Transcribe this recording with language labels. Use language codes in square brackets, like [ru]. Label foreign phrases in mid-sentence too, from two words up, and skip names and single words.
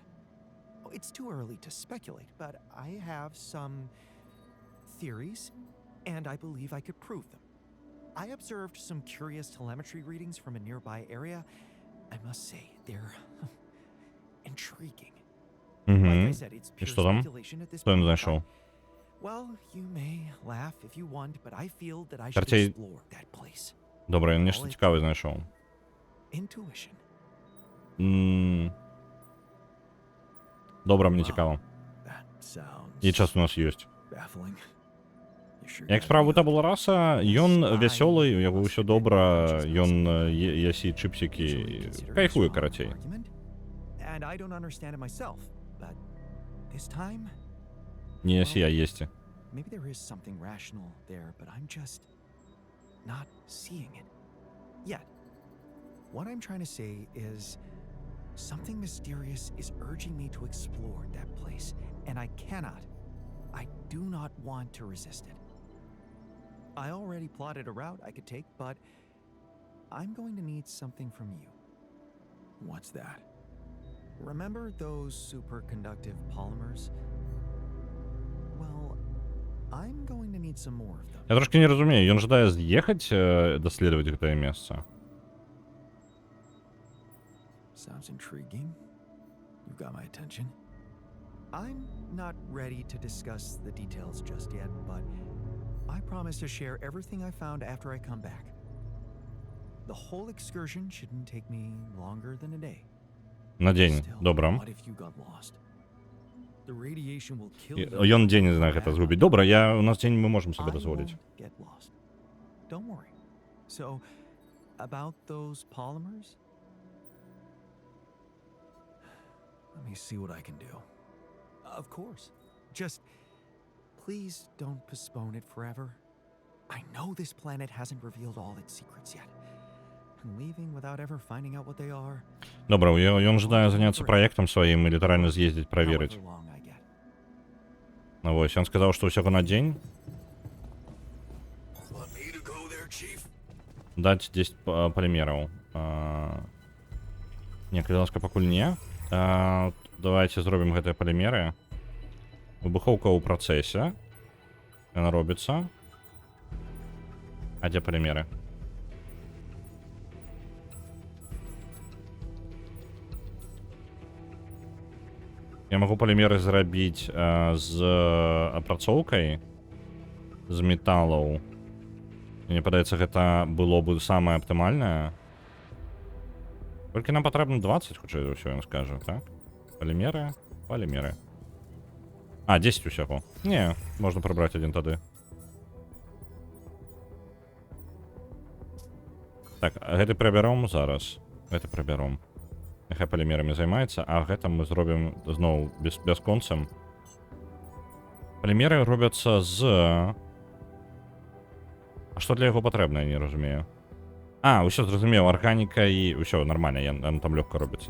[en] Oh, it's too early to speculate, but I have some theories, and I believe I could prove them. I observed some curious telemetry readings from a nearby area. I must say, they're intriguing. Like I Угу. said, it's [ru] И [en] pure [ru] что там? [en] speculation at this [ru] Что он [en] point, but- [ru] нашел? [en] Well, you may laugh if you want, but I feel that I should [ru] Короче, [en] explore that place. [uk] Добре, він нечто цікаве знайшов. [en] Intuition. [uk] Добре, мені [en] Wow. [uk] цікаво. [en] That sounds [be] І час у нас ёсць. [en] baffling. You sure [be] Як [en] got [be] справа у [en] any [be] табула раса, ён вясёлы, у яго ўсё добра, ён ясі чыпсікі, [en] usually considered a [be] кайфуе, [en] strong [be] карацей. [en] argument, and I don't understand it myself, but this time, [be] Не ясі, а есці. [en] maybe there is something rational there, but I'm just not seeing it yet. What I'm trying to say is something mysterious is urging me to explore that place, and I do not want to resist it. I already plotted a route I could take, but I'm going to need something from you. What's that? Remember those superconductive polymers? Well, I'm going to need some more of them. [be] Я трошки не разумею, ён жадае з'ехаць, даследаваць гэтае месца. [en] Sounds intriguing. You got my attention. I'm not ready to discuss the details just yet, but I promise to share everything I found after I come back. The whole excursion shouldn't take me longer than a day. [be] На дзень, [en] Still, [be] добра. [en] what if you got lost? The radiation will kill you. [be] Ён дзень на гэта згубіць. Добра, у нас дзень мы можам сабе [en] I [be] дазволіць. [en] won't get lost. Don't worry. So, about those polymers? Let me see what I can do. Of course. Just please don't postpone it forever. I know this planet hasn't revealed all its secrets yet. And leaving without ever finding out what they are, [be] Добра, ён жадае заняцца праектам сваім і літаральна з'ездзіць праверыць. [en] however long I get. [be] Ну вось, ён сказаў, што ўсяго на дзень. [en] Want me to go there, Chief? [be] Даць 10 полімераў. Не, калі ласка, пакуль не. Давайте зробім гэтыя полімеры. Выбухоўка ў працэсе. Яна робіцца. А дзе полімеры? Я магу полімеры зрабіць з апрацоўкай з металаў. Мне падаецца, гэта было бы самае аптымальнае. [uk] Тільки нам потрібно 20, хоча за все він скаже, так? Полімери, полімери. А, 10 усього. Ні, можна прибрати один тоді. [be] Так, гэты прыбяром зараз. Гэты прыбяром. Няхай полімерамі займаецца, а гэта мы зробім зноў бясконцам. Полімеры робяцца з... А што для яго патрэбна, я не разумею. А, ўсё зразумеў, арганіка і... Усё, нармальна, яно там лёгка робіцца.